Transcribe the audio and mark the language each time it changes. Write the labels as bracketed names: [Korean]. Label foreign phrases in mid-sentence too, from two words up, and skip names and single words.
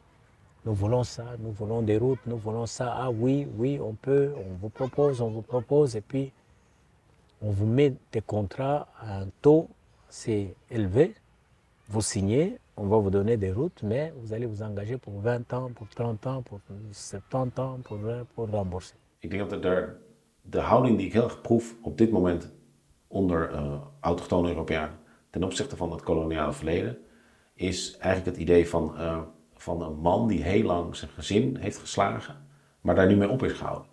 [French] Nous voulons ça, nous voulons des routes, nous voulons ça. Ah oui, on peut, on vous propose, et puis on vous met des contrats à un taux assez élevé. Vous signez, on va vous donner des routes, mais vous allez vous engager pour 20 ans, pour 30 ans, pour 70 ans, pour rembourser. [Dutch] Ik denk dat de houding die ik heel erg proef op dit moment onder autochtone Europeanen ten opzichte van het koloniale verleden, is eigenlijk het idee van een man die heel lang zijn gezin heeft geslagen, maar daar nu mee op is gehouden.